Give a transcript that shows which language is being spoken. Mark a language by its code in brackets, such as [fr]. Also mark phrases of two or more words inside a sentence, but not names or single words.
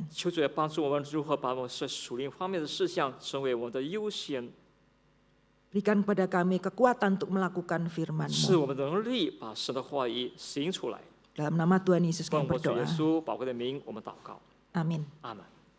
[zh] 求主也帮助我们如何把我们是属灵方面的事项成为我们的优先， [id] Berikan kepada kami kekuatan untuk melakukan [zh] 使 [id] firman-Mu. [zh] 我们能力把神的话语行出来。 [id] Dalam nama Tuhan Yesus [zh] 奉 [id] kami [zh] 我主耶 [id] berdoa. [zh] 稣宝贵的名，我们祷告， [id] Amin. [zh] 阿门。